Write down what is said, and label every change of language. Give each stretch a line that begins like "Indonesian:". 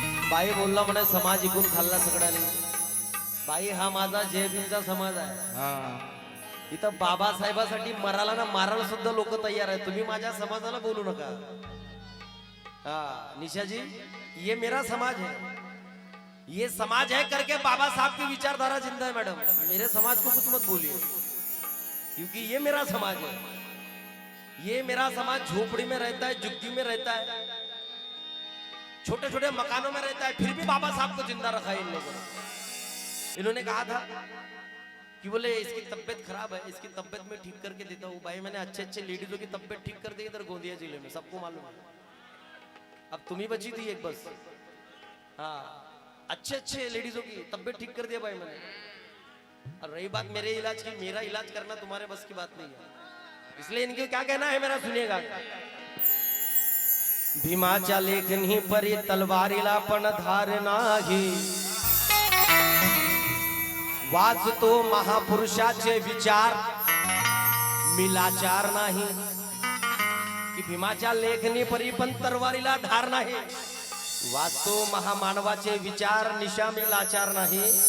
Marathi: बाई बोलला म्हणे समाज इकून खाल्ला सगळ्याने। बाई हा माझा जय भीमचा समाज आहे। इथं बाबासाहेबासाठी मराला ना मारायला सुद्धा लोक तयार आहेत, तुम्ही माझ्या समाजाला बोलू नका।
Hindi: हाँ निशा जी, ये मेरा समाज है, ये समाज है करके बाबा साहब की विचारधारा जिंदा है मैडम। मेरे समाज को कुछ मत बोलिए क्योंकि ये मेरा समाज है। ये मेरा समाज झोपड़ी में रहता है, झुग्गी में रहता है, छोटे छोटे मकानों में रहता है, फिर भी बाबा साहब को जिंदा रखा है इन लोगों ने। इन्होंने कहा था कि बोले इसकी तबीयत खराब है, इसकी तबीयत में ठीक करके देता हूँ। भाई मैंने अच्छे अच्छे लेडीजों की तबीयत ठीक कर दी इधर गोंदिया जिले में, सबको मालूम है। अब तुम ही बची थी एक बस। हाँ अच्छे अच्छे लेडीजों की तबीयत ठीक कर दिया भाई मैंने। और रही बात मेरे इलाज की, मेरा इलाज करना तुम्हारे बस की बात नहीं है, इसलिए इनके क्या कहना है मेरा सुनिएगा।
Marathi: भीमाच्या लेखनी परी तलवारीला पण धार नाही, वाचतो महापुरुषाचे विचार मिलाचार नाही। की भीमाच्या लेखनी परी पण तलवारीला धार नाही, वाचतो महामानवाचे विचार निशा मिलाचार नाही।